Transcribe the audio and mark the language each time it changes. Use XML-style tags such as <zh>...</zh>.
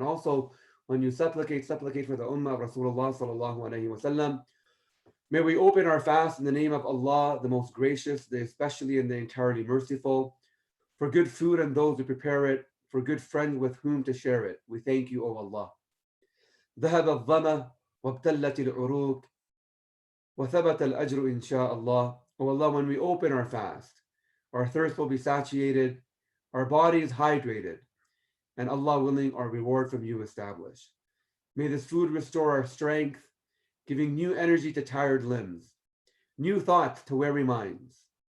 <en>And also, when you supplicate for the ummah of Rasulullah</en> <ar>sallallahu alaihi wasallam.</ar> <en>May we open our fast in the name of Allah, the most gracious, the especially and the entirely merciful, for good food and those who prepare it, for good friends with whom to share it. We thank you, O Allah.</en> <ar>ذهب الظمأ وابتلت العروق وثبت الأجر إن شاء الله.</ar> <en>O Allah, when we open our fast, our thirst will be satiated, our bodies hydrated, and Allah willing, our reward from you established. May this food restore our strength, giving new energy to tired limbs, new thoughts to weary minds.</en>